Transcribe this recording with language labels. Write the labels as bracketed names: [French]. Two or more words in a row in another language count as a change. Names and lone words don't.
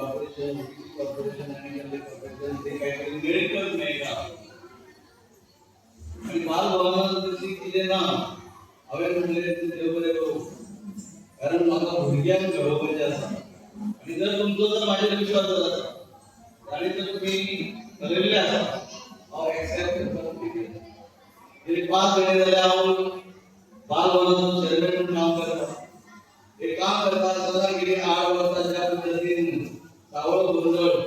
[Marathi] कॉर्पोरेशन कॉर्पोरेशन आणि कॉर्पोरेशन ते काहीतरी मिळत नाही का आणि बाल भवनात केले ना हांवें [Konkani] म्हणलें तूं देव बरें करूं कारण म्हाका भुरग्यांक घडोवपाचें आसा आणि जर तुमचो जर म्हाजेर विश्वास जर आसा आनी जर तुमी ठरयल्लें आसा हांव एक्सेप्ट करता गेली 5 महिने जाले हांव बाल भवनाचो चेअरमॅन म्हणून काम करता हे काम करता आसतना गेली 8 वर्सांच्या पद्दतीन सावळ गोंधळ